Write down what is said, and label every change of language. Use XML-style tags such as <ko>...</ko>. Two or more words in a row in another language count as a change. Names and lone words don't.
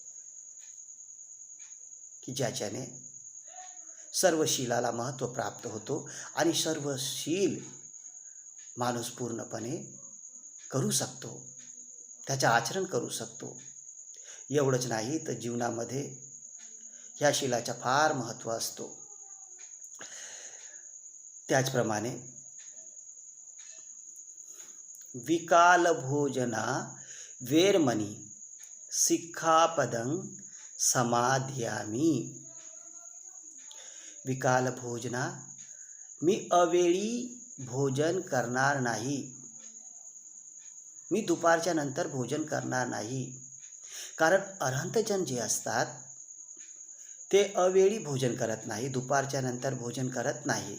<mr>की ज्याच्याने सर्व शीलाला महत्त्व प्राप्त होतो आणि सर्व शील माणूस पूर्णपणे करू शकतो, त्याचे आचरण करू शकतो. एवढंच नाही तर जीवनामध्ये ह्या शीलाचा फार महत्त्व असतो.</mr> <pi>त्याचप्रमाणे विकाल भोजना वेरमणी सिक्खापदं समाधियामी. विकाल भोजना,</pi> <mr>मी अवेळी भोजन करणार नाही. मी दुपारच्या नंतर भोजन करणार नाही. कारण अरहंतजन जे असतात ते अवेळी भोजन करत नाही, दुपारच्या नंतर भोजन करत नाही.</mr>